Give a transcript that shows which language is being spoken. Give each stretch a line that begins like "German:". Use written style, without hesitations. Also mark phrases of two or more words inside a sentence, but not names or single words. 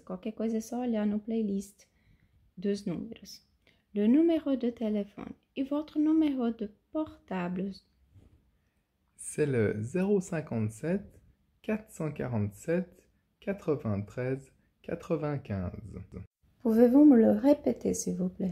Portuguese: Qualquer coisa é só olhar no playlist dos números.
French: Le numéro de téléphone et votre numéro de portable. C'est le 057 447 93 95. Pouvez-vous me le répéter, s'il vous plaît?